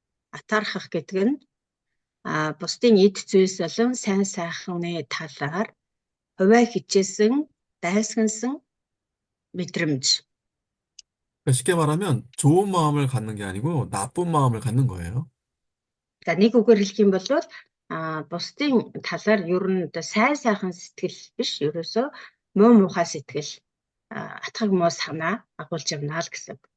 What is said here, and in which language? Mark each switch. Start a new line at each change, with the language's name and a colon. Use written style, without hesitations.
Mongolian: Атаархах гэдэг нь бусдын эд зүйлс болон сайн сайхны талаар хувиа хичээсэн дайсагнасан мэдрэмж.
Korean: 그러니까 쉽게 말하면 좋은 마음을 갖는 게 아니고 나쁜 마음을 갖는 거예요.
Mongolian: За нэг үгээр хэлэх юм бол бусдын талаар ер нь одоо сайн сайхан сэтгэл биш, ерөөсөө муу муухай сэтгэл, атгаг муу санаа агуулж явна л гэсэн.